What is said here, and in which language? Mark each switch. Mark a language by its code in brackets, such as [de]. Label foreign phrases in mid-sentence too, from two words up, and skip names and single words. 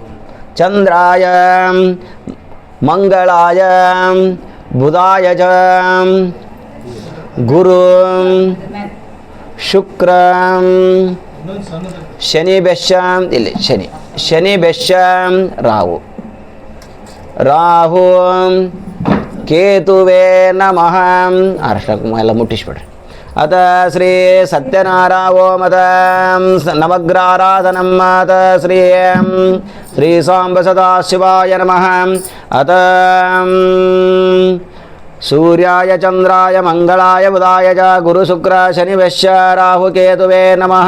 [sa] ಚಂದ್ರಾಯ ಮಂಗಳಾಯ ಬುಧಾಯ ಚ ಗುರು ಶುಕ್ರ ಶನಿ ಬೆಶ. ಇಲ್ಲಿ ಶನಿ ಬೆಶ ರಾಹು ಕೇತುವೇ ನಮಃ. [kn] ಎಲ್ಲ ಮುಟ್ಟಿಸ್ಬಿಡ್ರಿ. [sa] ಅತ ಶ್ರೀ ಸತ್ಯನಾರಾಯಣ ನವಗ್ರಹಾರಾಧನಂ. ಅತ ಶ್ರೀ ಸಾಂಬ ಸದಾಶಿವಾಯ ನಮಃ. ಅತ ಸೂರ್ಯಾಯ ಚಂದ್ರಾಯ ಮಂಗಳಾಯ ಬುಧಾಯ ಚ ಗುರು ಶುಕ್ರ ಶನಿ ವೈಶ್ಯ ರಾಹು ಕೇತುವೇ ನಮಃ.